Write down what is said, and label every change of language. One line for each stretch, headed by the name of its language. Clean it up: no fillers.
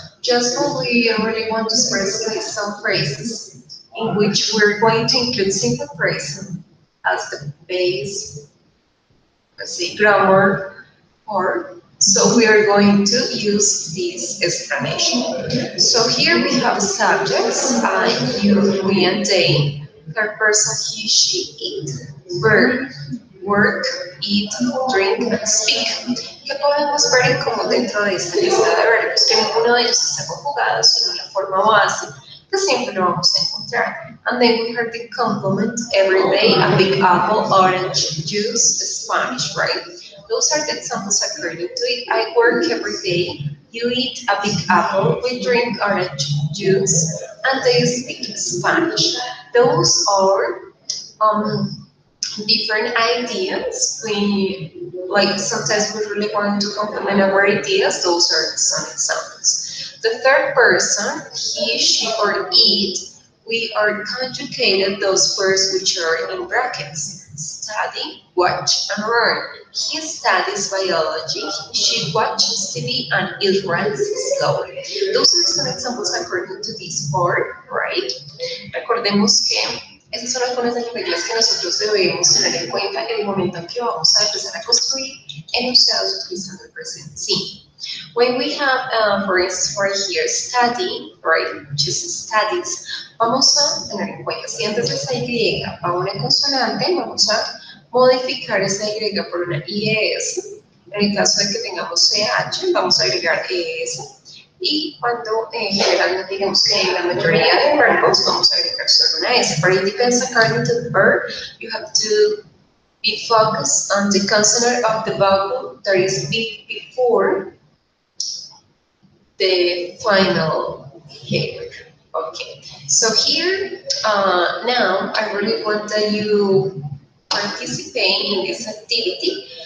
English: Just when we really want to express like some phrases in which we're going to include simple present as the base, let's say grammar part. So we are going to use this explanation. So here we have subjects, I, you, we, and they. Third person, he, she, it. Verb, work, eat, drink, and speak.
Spanish: ¿Qué podemos ver en común dentro de esta lista de verbos? Que ninguno de ellos está conjugado, sino la forma base, que siempre lo vamos a encontrar.
English: And then we have the complement, every day, a big apple, orange juice, Spanish, right? Those are the examples according to it. I work every day. You eat a big apple. We drink orange juice, and they speak Spanish. Those are different ideas. We like sometimes we really want to complement our ideas. Those are some examples. The third person, he, she, or it, we are conjugated those verbs which are in brackets. Study, watch, and learn. He studies biology, she watches TV, and it runs slowly. Those are some examples according to this board, right?
Spanish: Recordemos que estas son algunas de las reglas que nosotros debemos tener en cuenta en el momento en que vamos a empezar a construir enunciados utilizando el presente simple.
English: When we have, for instance, for here, study, right, which is studies,
Spanish: vamos a tener en cuenta, si antes de esa Y va una consonante, vamos a modificar esa Y por una IES. En el caso de que tengamos CH, vamos a agregar ES. Y cuando generalmente digamos que en la mayoría de verbos vamos a agregar solo una S.
English: But it depends according to the verb. You have to be focused on the consonant of the vowel that is before the final hair. Okay, so here now I really want that you participate in this activity.